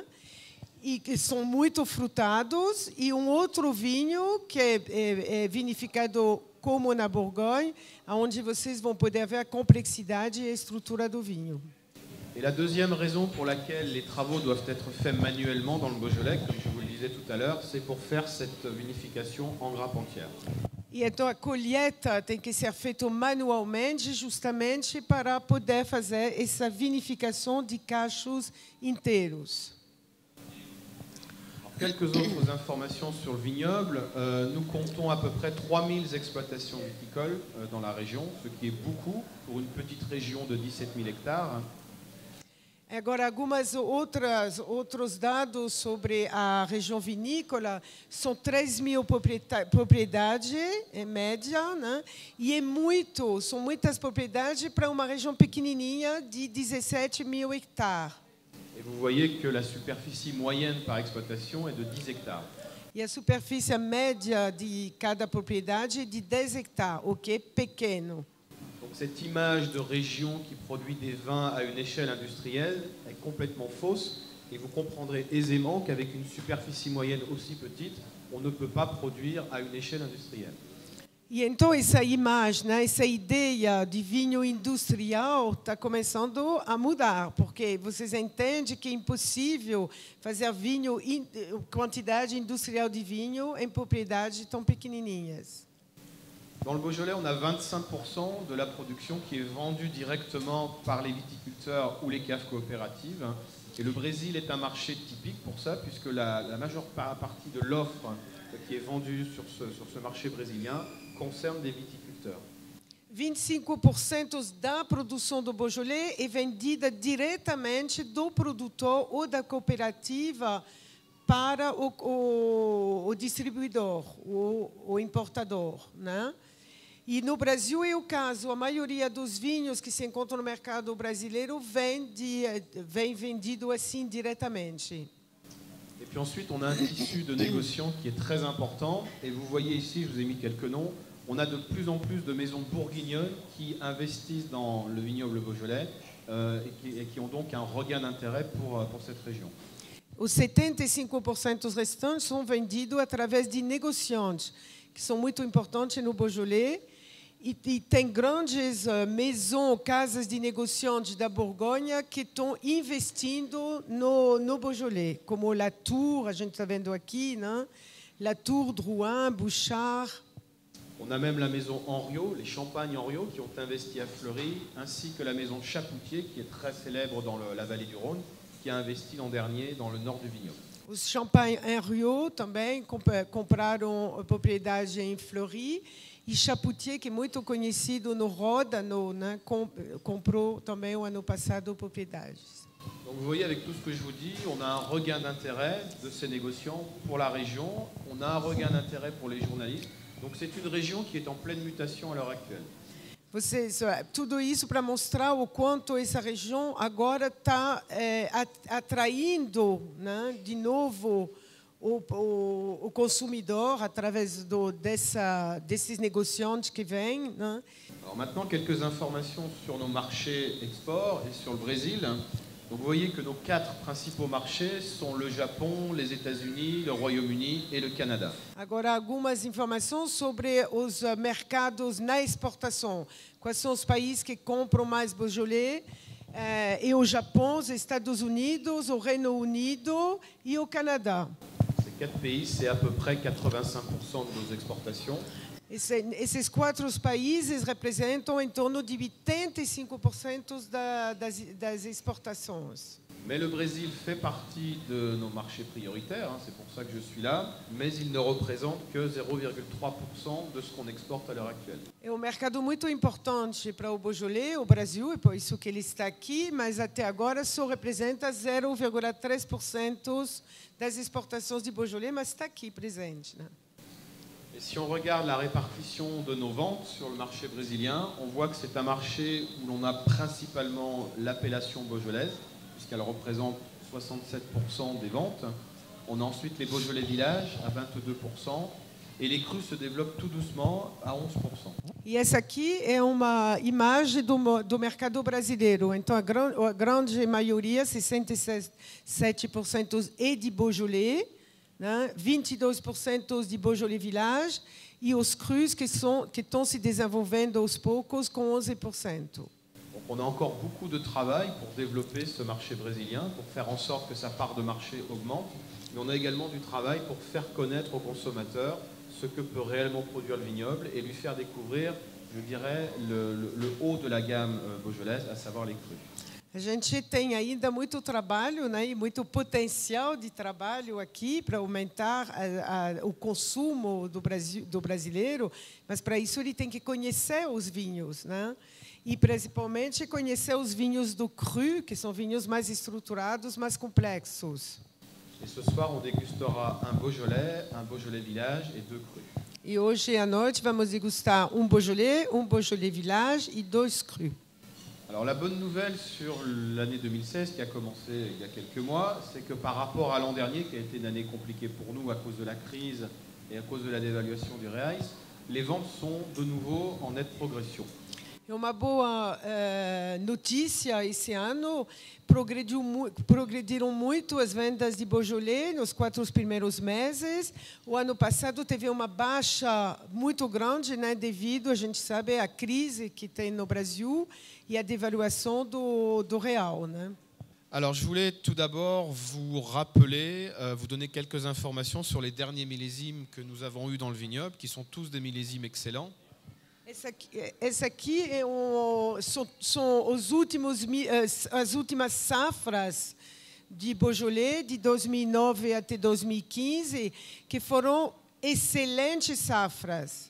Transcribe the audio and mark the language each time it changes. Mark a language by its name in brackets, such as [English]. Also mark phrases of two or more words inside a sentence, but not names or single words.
[Portuguese] E que são muito frutados, e outro vinho que é vinificado como na Bourgogne, onde vocês vão poder ver a complexidade e a estrutura do vinho. [French] Et la deuxième raison pour laquelle les travaux doivent être faits manuellement dans le Beaujolais, comme je vous le disais tout à l'heure, c'est pour faire cette vinification en grappe entière. [Portuguese] E então a colheita tem que ser feita manualmente, justamente para poder fazer essa vinificação de cachos inteiros. [French] Quelques autres informations sur le vignoble. Nous comptons à peu près 3000 exploitations viticoles dans la région, ce qui est beaucoup pour une petite région de 17 000 hectares. [Portuguese] Agora, outros dados sobre a região vinícola são 3.000 propriedades, em média, né? E são muitas propriedades para uma região pequenininha de 17 000 hectares. [French] Et vous voyez que la superficie moyenne par exploitation est de 10 hectares. [Portuguese] E a superfície média de cada propriedade é de 10 hectares, o que é pequeno. [French] Donc cette image de région qui produit des vins à une échelle industrielle est complètement fausse, et vous comprendrez aisément qu'avec une superficie moyenne aussi petite, on ne peut pas produire à une échelle industrielle. [Portuguese] E então essa imagem, né, essa ideia de vinho industrial está começando a mudar, porque vocês entendem que é impossível fazer vinho, quantidade industrial de vinho em propriedades tão pequenininhas. [French] Dans le Beaujolais, on a 25% de la production qui est vendue directement par les viticulteurs ou les caves coopératives. Et le Brésil est un marché typique pour ça, puisque la majeure partie de l'offre qui est vendue sur ce marché brésilien concerne des viticulteurs. [Portuguese] 25% da produção do Beaujolais é vendida diretamente do produtor ou da cooperativa para o distribuidor, o importador, né? E no Brasil é o caso, a maioria dos vinhos que se encontram no mercado brasileiro vem vendido assim diretamente. [French] Et puis ensuite, on a un tissu de négociants qui est très important. Et vous voyez ici, je vous ai mis quelques noms, on a de plus en plus de maisons bourguignonnes qui investissent dans le vignoble Beaujolais et qui ont donc un regain d'intérêt pour cette région. [Portuguese] Os 75% restantes são vendidos através de negociantes, que são muito importantes no Beaujolais. E tem grandes maisons, casas de negociantes da Borgonha que estão investindo no Beaujolais, como Latour, a gente está vendo aqui, né? Latour, Drouin, Bouchard. [French] On a même la maison Henriot, les Champagnes Henriot, qui ont investi à Fleury, ainsi que la maison Chapoutier, qui est très célèbre dans la vallée du Rhône, qui a investi l'an dernier dans le nord du vignoble. [Portuguese] Os Champagnes Henriot também compraram propriedade em Fleury. E Chapoutier, que é muito conhecido no Ródano, né, comprou também o ano passado propriedades. [French] Donc vous voyez, avec tout ce que je vous dis, on a un regain d'intérêt de ces négociants pour la région, on a un regain d'intérêt pour les journalistes, Donc c'est une région qui est en pleine mutation à l'heure actuelle. [Portuguese] Tudo isso para mostrar o quanto essa região agora está atraindo, né, de novo o consumidor através desses negociantes que vêm, né? [French] Alors maintenant, quelques informations sur nos marchés export et sur le Brésil. Donc vous voyez que nos 4 principaux marchés sont le Japon, les États-Unis, le Royaume-Uni et le Canada. [Portuguese] Agora, algumas informações sobre os mercados na exportação. Quais são os países que compram mais Beaujolais? E o Japão, os Estados Unidos, o Reino Unido e o Canadá. [French] Ces 4 pays, c'est à peu près 85% de nos exportations. [Portuguese] Esses 4 países representam em torno de 85% das exportações. [French] Mais le Brésil fait partie de nos marchés prioritaires, hein, c'est pour ça que je suis là, mais il ne représente que 0,3% de ce qu'on exporte à l'heure actuelle. [Portuguese] É um mercado muito importante para o Beaujolais, o Brasil, é por isso que ele está aqui, mas até agora só representa 0,3% das exportações de Beaujolais, mas está aqui presente, né? [French] Et si on regarde la répartition de nos ventes sur le marché brésilien, on voit que c'est un marché où l'on a principalement l'appellation beaujolaise, puisqu'elle représente 67% des ventes. On a ensuite les Beaujolais Village à 22%, et les crus se développent tout doucement à 11%. [Portuguese] E essa aqui é uma imagem do mercado brasileiro. Então, a grande maioria, 67%, é de Beaujolais, né? 22% de Beaujolais Village, e os crus que estão se desenvolvendo aos poucos com 11%. [French] Donc on a encore beaucoup de travail pour développer ce marché brésilien, pour faire en sorte que sa part de marché augmente, mais on a également du travail pour faire connaître aux consommateurs ce que peut réellement produire le vignoble et lui faire découvrir, je dirais, le haut de la gamme beaujolaise, à savoir les crus. [Portuguese] A gente tem ainda muito trabalho, né, e muito potencial de trabalho aqui para aumentar o consumo do brasileiro, mas para isso ele tem que conhecer os vinhos, né? E principalmente conhecer os vinhos do cru, que são vinhos mais estruturados, mais complexos. [French] Et ce soir, on dégustera un Beaujolais Village et 2 crus. [Portuguese] E hoje à noite vamos degustar Beaujolais Village e 2 crus. [French] Alors la bonne nouvelle sur l'année 2016 qui a commencé il y a quelques mois, c'est que par rapport à l'an dernier, qui a été une année compliquée pour nous à cause de la crise et à cause de la dévaluation du reais, les ventes sont de nouveau en nette progression. [Portuguese] É uma boa notícia esse ano. Progrediram muito as vendas de Beaujolais nos 4 primeiros meses. O ano passado teve uma baixa muito grande, né, devido, a gente sabe, à crise que tem no Brasil e à devaluação do real, né? [French] Alors, je voulais tout d'abord vous rappeler, vous donner quelques informations sur les derniers millésimes que nous avons eus dans le vignoble, qui sont tous des millésimes excellents. [Portuguese] Esse aqui são as últimas safras de Beaujolais, de 2009 até 2015, que foram excelentes safras.